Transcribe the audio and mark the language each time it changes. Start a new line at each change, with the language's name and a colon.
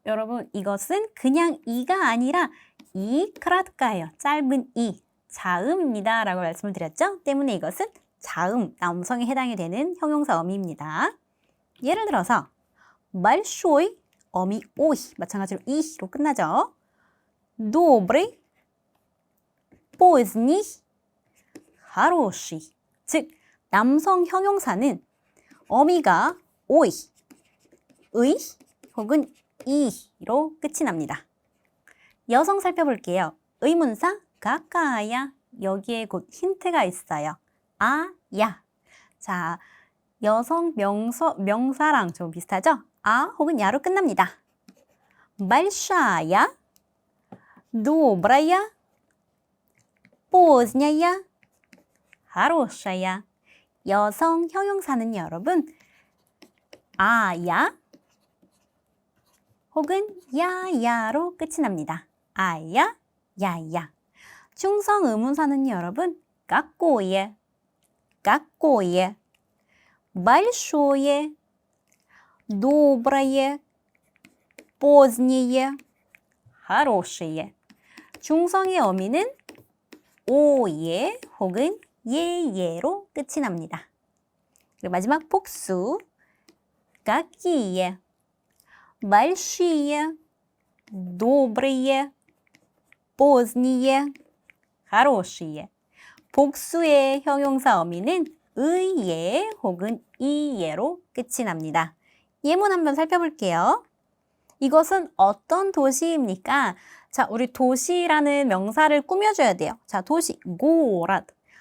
Korean: 여러분, 이것은 그냥 이가 아니라 이 크라트카예요. 짧은 이, 자음입니다. 라고 말씀을 드렸죠? 때문에 이것은 자음, 남성에 해당이 되는 형용사 어미입니다. 예를 들어서 большой, 어미 오이, 마찬가지로 이로 끝나죠.
Russian: добрый, поздний, хороший.
Korean: 즉, 남성 형용사는 어미가 오이, 의 혹은 이로 끝이 납니다. 여성 살펴볼게요. 의문사 가까야. 여기에 곧 힌트가 있어요. 아, 야. 자, 여성 명사랑 좀 비슷하죠? 아 혹은 야로 끝납니다.
Russian: большая, добрая, поздняя, хорошая.
Korean: 여성 형용사는 여러분 아야 혹은 야야로 끝이 납니다. 아야, 야야. 충성 의문사는 여러분
Russian: какое, какое, большое, доброе, позднее, хорошее.
Korean: 중성의 어미는 오예 혹은 예예로 끝이 납니다. 그리고 마지막 복수
Russian: какие, большие, добрые, поздние, хорошие.
Korean: 복수의 형용사 어미는 의예 혹은 이예로 끝이 납니다. 예문 한번 살펴볼게요. 이것은 어떤 도시입니까? 자, 우리 도시라는 명사를 꾸며줘야 돼요. 자, 도시, 고라드.